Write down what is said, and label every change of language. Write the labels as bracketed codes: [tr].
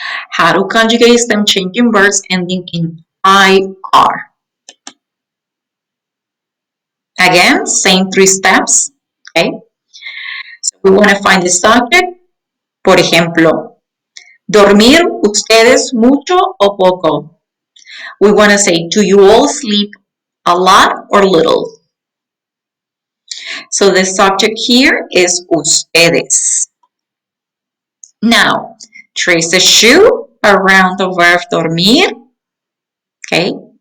[en] How to conjugate stem changing verbs ending in IR. Again, same 3 steps. Okay, so we want to find the subject. [es] Por ejemplo, dormir ustedes mucho o poco. [en] We want to say, do you all sleep a lot or little? So the subject here is ustedes. Now, trace the shoe around the verb dormir, okay?